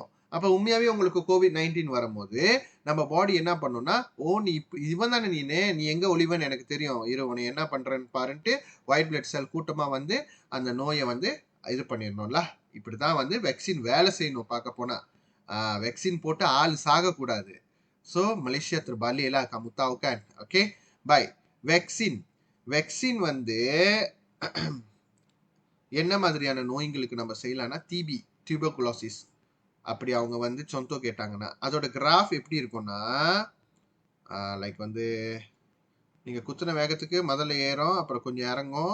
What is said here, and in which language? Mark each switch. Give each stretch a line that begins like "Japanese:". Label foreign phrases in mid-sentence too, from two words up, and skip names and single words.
Tamil: அப்போ உண்மையாகவே உங்களுக்கு COVID-19 வரும்போது நம்ம பாடி என்ன பண்ணுன்னா, ஓ நீ இவன் தானே நீ எங்கே ஒளிவன் எனக்கு தெரியும், இரு உன்னை என்ன பண்ணுறேன்னு பாருன்ட்டு
English: white blood cell
Tamil: கூட்டமாக வந்து அந்த நோயை வந்து இது பண்ணிடணும்ல. இப்படி தான் வந்து வெக்சின் வேலை செய்யணும். பார்க்க போனால் வெக்சின் போட்டு ஆள் சாகக்கூடாது.
Malay: So Malaysia terbalik lah, kamu tahu kan. Okay, baik.
Tamil: Vaksin வந்து என்ன மாதிரியான நோய்களுக்கு நம்ம செய்யலாம்னா டிபி, டியூபர்குலோசிஸ், அப்படி அவங்க வந்து சொந்தோ கேட்டாங்கன்னா அதோட கிராஃப் எப்படி இருக்கும்னா லைக் வந்து நீங்கள் குத்துன வேகத்துக்கு முதல்ல ஏறும், அப்புறம் கொஞ்சம் இறங்கும்.